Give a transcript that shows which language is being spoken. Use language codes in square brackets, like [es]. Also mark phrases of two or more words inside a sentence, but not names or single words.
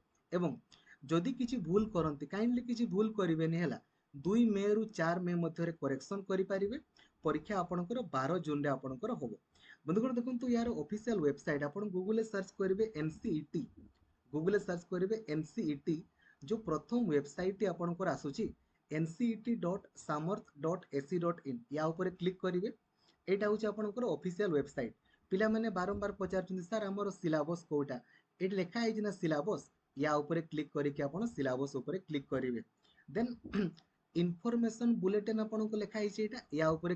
[or] ଏବଂ ଯଦି କିଛି ଭୁଲ କରନ୍ତି, କାଇଣ୍ଡଲି କିଛି ଭୁଲ କରିବେନି ହେଲା। 2 ମେରୁ 4 ମେ ମଧ୍ୟରେ କରେକ୍ସନ କରିପାରିବେ। ପରୀକ୍ଷା ଆପଣଙ୍କର 12 ଜୁନରେ ଆପଣଙ୍କର ହବ। ବନ୍ଧୁଗଣ ଦେଖନ୍ତୁ, ୟାର [en] official website [or] ଆପଣ ଗୁଗଲରେ ସର୍ଚ୍ଚ କରିବେ NCET, ଗୁଗଲରେ ସର୍ଚ୍ଚ କରିବେ NCET, ଯୋଉ ପ୍ରଥମ ୱେବସାଇଟଟି ଆପଣଙ୍କର ଆସୁଛି ncet.samarth.ac.in, ୟା ଉପରେ କ୍ଲିକ୍ କରିବେ। ଏଇଟା ହେଉଛି ଆପଣଙ୍କର [en] official website. [or] ପିଲାମାନେ ବାରମ୍ବାର ପଚାରୁଛନ୍ତି, ସାର୍ ଆମର ସିଲାବସ୍ କୋଉଟା? ଏଠି ଲେଖା ହେଇଛି ନା ସିଲାବସ୍, ୟା ଉପରେ କ୍ଲିକ୍ କରିକି ଆପଣ ସିଲାବସ୍ ଉପରେ କ୍ଲିକ୍ କରିବେ। [en] then information bulletin [or] ଆପଣଙ୍କୁ ଲେଖା ହେଇଛି ଏଇଟା, ୟା ଉପରେ କ୍ଲିକ୍ କରିକି।